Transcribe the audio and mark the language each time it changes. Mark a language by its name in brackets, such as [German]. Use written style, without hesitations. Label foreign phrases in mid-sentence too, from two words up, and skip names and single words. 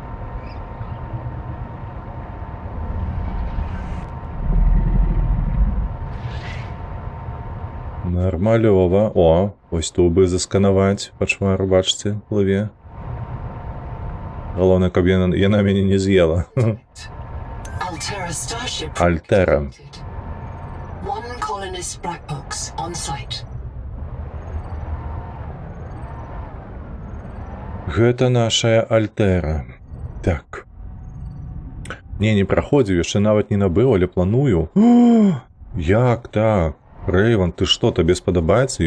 [Belarusian] Нармалёва. Ось тубы засканаваць, пачвар, бачце, плыве. Галоўнае, каб яна мяне не з'ела. Альтера. [English] One colonist black box on site. [Belarusian] Гэта нашая Альтера. Так. Не праходзіў, яшчэ нават не набыў, але планую. Як так? Рэйван, ты што, табе спадабаецца?